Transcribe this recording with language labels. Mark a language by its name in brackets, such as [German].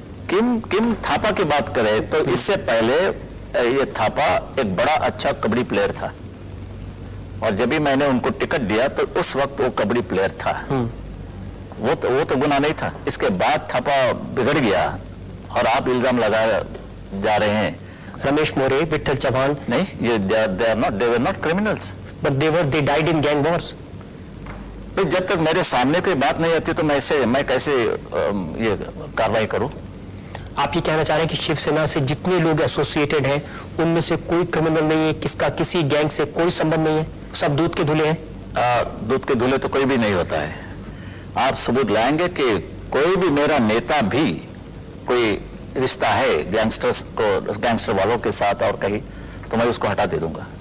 [Hindi] किम थापा की बात करें तो इससे पहले ये थापा एक बड़ा अच्छा कबड्डी प्लेयर था, और जब भी मैंने उनको टिकट दिया तो उस वक्त वो कबड्डी प्लेयर था। वो तो गुनाह नहीं था। इसके बाद थापा बिगड़ गया और आप इल्जाम लगा जा रहे हैं। रमेश मोरे, विट्ठल चौहान, नहीं, ये [English] they were not criminals. but they died in gang wars. [Hindi] जब तक मेरे सामने कोई बात नहीं आती तो मैं कैसे ये कार्रवाई करूं? आप ये कहना चाह रहे हैं कि शिवसेना से जितने लोग एसोसिएटेड हैं उनमें से कोई क्रिमिनल नहीं है, किसका किसी गैंग से कोई संबंध नहीं है, सब दूध के धुले हैं? दूध के धुले तो कोई भी नहीं होता है। आप सबूत लाएंगे कि कोई भी मेरा नेता भी कोई रिश्ता है गैंगस्टर वालों के साथ और कहीं, तो मैं उसको हटा दे दूंगा।